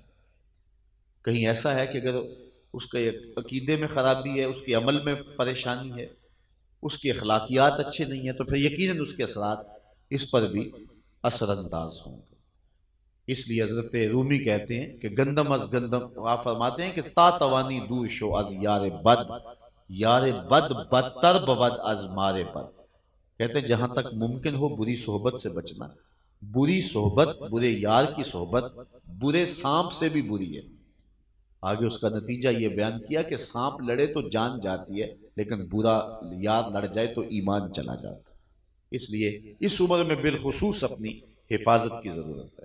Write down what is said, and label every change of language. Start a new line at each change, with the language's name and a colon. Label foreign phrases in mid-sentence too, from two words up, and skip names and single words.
Urdu: کہیں ایسا ہے کہ اگر اس کے عقیدے میں خرابی ہے، اس کے عمل میں پریشانی ہے، اس کے اخلاقیات اچھے نہیں ہیں، تو پھر یقیناً اس کے اثرات اس پر بھی اثر انداز ہوں گے۔ اس لیے حضرت رومی کہتے ہیں کہ
Persian: گندم از گندم،
Urdu: آپ فرماتے ہیں کہ
Persian: تا توانی دور شو از یار بد، یار بد بدتر بود از مار بد۔
Urdu: کہتے ہیں جہاں تک ممکن ہو بری صحبت سے بچنا، بری صحبت، برے یار کی صحبت برے سانپ سے بھی بری ہے. آگے اس کا نتیجہ یہ بیان کیا کہ سانپ لڑے تو جان جاتی ہے، لیکن برا یار لڑ جائے تو ایمان چلا جاتا ہے. اس لیے اس عمر میں بالخصوص اپنی حفاظت کی ضرورت ہے.